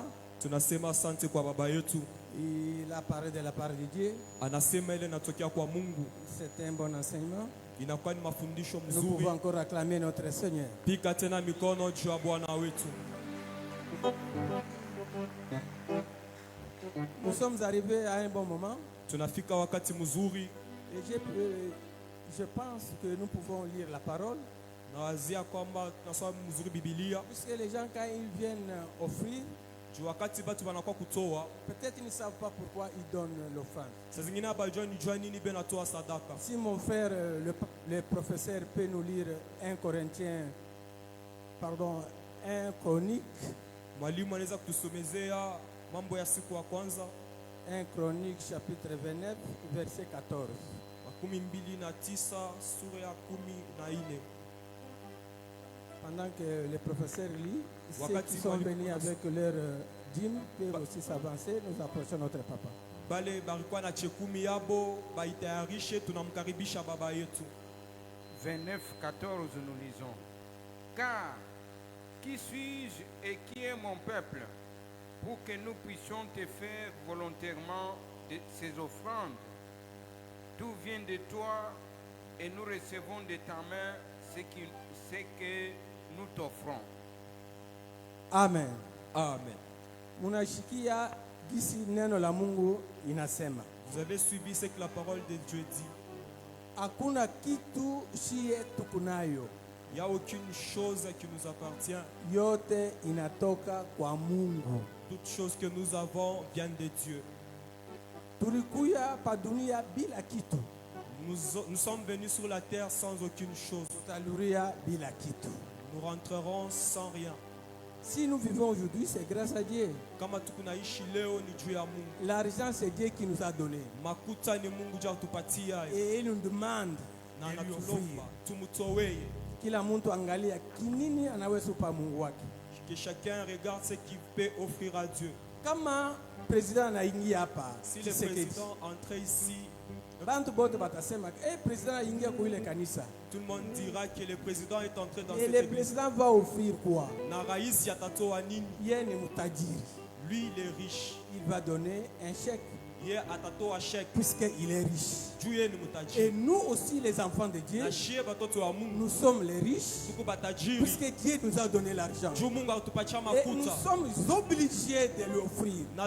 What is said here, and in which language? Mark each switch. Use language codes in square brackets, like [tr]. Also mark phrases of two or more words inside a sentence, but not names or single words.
[sw] Tunasema asante kwa baba yetu. [fr] Il a parlé de la part de Dieu. [sw] Anasema ile inatokea kwa Mungu. [fr] C'est un bon enseignement. [sw] Inakuwa ni mafundisho [fr] Nous [sw] mzuri. [fr] pouvons encore acclamer notre Seigneur. [sw] Pika tena mikono juu ya Bwana wetu. [fr] Nous sommes arrivés à un bon moment. [sw] Tunafika wakati mzuri. [fr] Et je pense que nous pouvons lire la parole. [sw] Nawazia kwamba tunasoma mzuri Biblia. [fr] Puisque les gens quand ils viennent offrir, [sw] Wakati batu wanakuwa kutoa, [fr] peut-être ils ne savent pas pourquoi ils donnent l'offrande. [sw] saa zingine hawajui ni jua nini benatoa sadaka. [fr] Si mon frère, le professeur, peut nous lire 1 Chronique. [sw] Mwalimu anaweza kutusomezea mambo ya siku ya kwanza. [fr] 1 Chronique chapitre 29 verset 14. [sw] 29 sura ya 14. [fr] Pendant que les professeurs lisent, ceux qui sont venus avec leur dîme peuvent aussi s'avancer. Nous approchons notre papa. [sw] Bale barikuwa na chekumi yabo baitayarishe, tunamkaribisha baba yetu. [fr] 29:14 nous lisons. Car qui suis-je et qui est mon peuple pour que nous puissions te faire volontairement de ces offrandes? Tout vient de toi et nous recevons de ta main ce que nous t'offrons. Amen. Amen. [sw] Munashikia gisi neno la Mungu inasema. [fr] Vous avez suivi ce que la parole de Dieu dit. [sw] Hakuna kitu shie tukunayo. [fr] Il n'y a aucune chose qui nous appartient. [sw] Yote inatoka kwa Mungu. [fr] Toutes choses que nous avons viennent de Dieu. [sw] Tulikuya pa dunia bila kitu. [fr] Nous sommes venus sur la terre sans aucune chose. [sw] Tutaluria bila kitu. [fr] Nous rentrerons sans rien. Si nous vivons aujourd'hui, c'est grâce à Dieu. [sw] Kama tukunaishi leo ni juu ya Mungu. [fr] L'argent, c'est Dieu qui nous a donné. [sw] Makuta ni Mungu juu atupatia. [fr] Et il nous demande [sw] Na [fr] de lui offrir. [sw] anatulomba tumutoweye. Kila mtu angalia kinini anaweza kupa Mungu wake. [fr] Que chacun regarde ce qu'il peut offrir à Dieu. [sw] Kama president anaingia hapa, [fr] Si le Tshisekedi, président entrait ici, [sw] bantu bote batasema, president anaingia kwa ile kanisa. [fr] tout le monde dira que le président est entré dans Et cette le église. président va offrir quoi? [sw] Na rais yatatoa nini? Yeye ni mtajiri. [fr] Lui, il est riche. Il va donner un chèque. puisqu'il est riche. Et nous aussi, les enfants de Dieu, nous sommes les riches, puisque Dieu nous a donné l'argent. Et nous sommes obligés de lui offrir.